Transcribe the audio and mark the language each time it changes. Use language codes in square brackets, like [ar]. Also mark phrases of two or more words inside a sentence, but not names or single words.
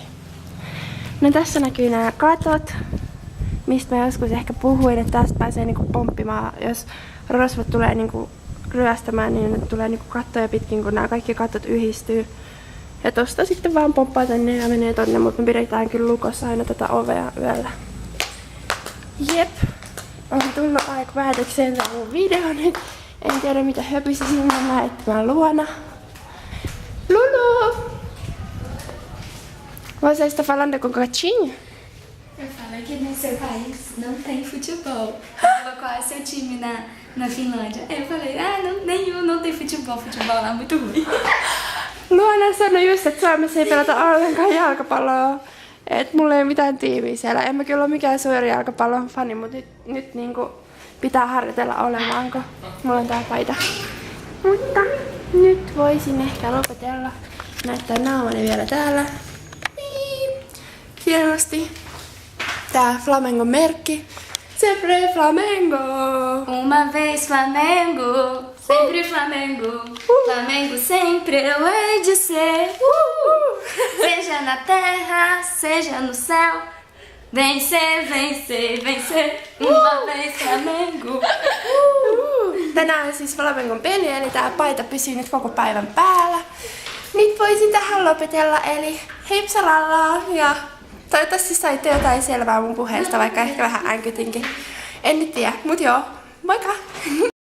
[fi] No tässä näkyy nämä katot, mistä mä joskus ehkä puhuin, että tästä pääsee niinku pomppimaan, jos rosvot tulee niinku ryöstämään, niin ne tulee niinku kattoja pitkin, kun nämä kaikki katot yhdistyy. Ja tosta sitten vaan pomppaa tänne ja menee tonne, mutta me pidetään kyllä lukossa aina tätä ovea yöllä. Jep, on tullut aika päätökseen tää mun video nyt. En tiedä mitä höpisin, mä lähettämään Luona. Lulu! [pt] Você está falando com o gatinho? Eu falo que no seu país não tem futebol. Ela, qual é seu time na Finlândia? Aí eu falei, nenhum, não tem futebol. Futebol lá é muito ruim. [fi] Luona sanoi just, että Suomessa ei pelata ollenkaan jalkapalloa. Et mulla ei ole mitään tiimiä siellä. En mä kyllä ole mikään suuri jalkapallon fani, mutta nyt niinku pitää harjoitella olemaan, kun mulla on tää paita. Mutta nyt voisin ehkä lopetella. Näyttää naamani vielä täällä. Hienosti. Tää Flamengon merkki. [pt] Sempre Flamengo! Uma vez Flamengo, sempre Flamengo. Flamengo sempre eu hei de ser. Seja na terra, seja no céu. Vencer, vencer, vencer. Uma vez Flamengo. [fi] Tänään on siis Flamengon peli, eli tää paita pysyy nyt koko päivän päällä. Nyt voisin tähän lopetella, eli heipsalallaa ja toivottavasti saitte jotain selvää mun puheesta, vaikka ehkä vähän änkytinkin. En nyt tiedä, mut joo, moikka!